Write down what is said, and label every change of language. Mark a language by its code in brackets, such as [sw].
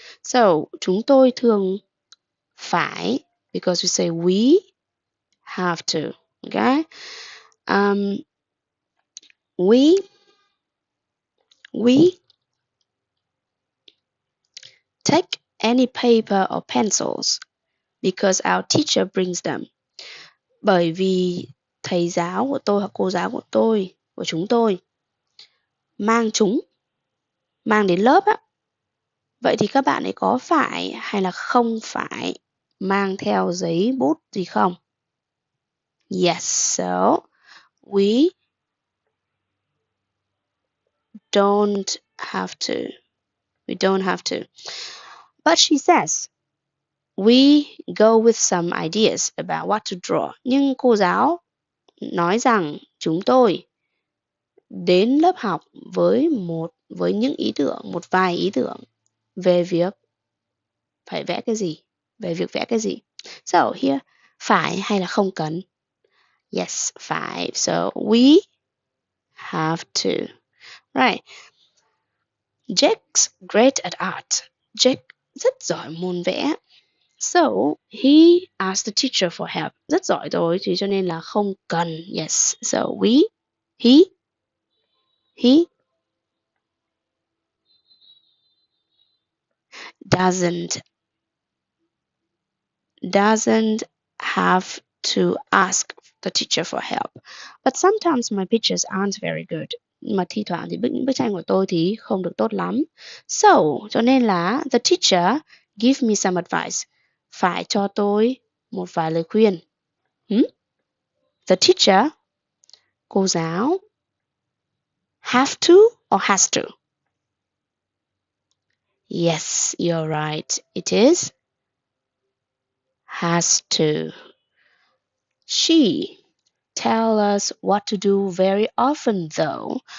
[en] So, [vi] chúng tôi thường phải, [en] because we say we have to, okay? We take any paper or pencils because our teacher brings them. [vi] Bởi vì thầy giáo của tôi hoặc cô giáo của chúng tôi mang chúng, mang đến lớp á. Vậy thì các bạn ấy có phải hay là không phải mang theo giấy bút gì không? [en] Yes, so we don't have to. We don't have to. But she says, we go with some ideas about what to draw. [vi] Nhưng cô giáo nói rằng chúng tôi đến lớp học với những ý tưởng, một vài ý tưởng về việc phải vẽ cái gì, về việc vẽ cái gì. So here, phải hay là không cần? [en] Yes, phải. So we have to. Right. Jake's great at art. [vi] Jake rất giỏi môn vẽ. [en] So he asked the teacher for help. [vi] Rất giỏi rồi thì cho nên là không cần. [en] Yes. So he doesn't have to ask the teacher for help. But sometimes my pictures aren't very good. [vi] Mà thi thoảng thì những bức tranh của tôi thì không được tốt lắm. [en] So, [vi] cho nên là [en] the teacher give me some advice. [vi] Phải cho tôi một vài lời khuyên. [en] The teacher, [vi] cô giáo, [en] have to or has to? Yes, you're right. It is has to. She tell us what to do very often though.